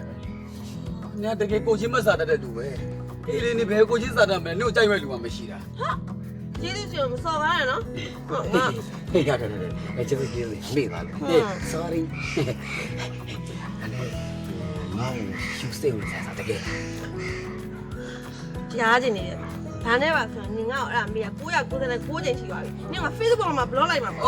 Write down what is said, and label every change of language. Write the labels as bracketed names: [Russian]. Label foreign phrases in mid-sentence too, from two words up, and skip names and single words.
[Burmese] ညာတကယ်ကိုချင်းမစားတတ်တဲ့လူပဲအေးလေးနေဘယ်ကိုချင်းစားတတ်မလဲနှုတ်ကြိုက်မဲ့လူမှမရှိတာ [Chinese] 今天就烧完了， [Burmese] ဟေးရတယ်အဲ့ကျေးဇူးကြီးမေ့ပါလေ sorry အဲ့ငါ့ရှူစိတ်ဝင်စားတကယ် [Chinese] 加进去。 [Burmese] ဒါနဲ့ပါဆိုရင်နင်ကအဲ့ဒါမေးက999ချိန်ရှိသွားပြီ။နင်က Facebook မှာ blog လိုက်မှာပေါ့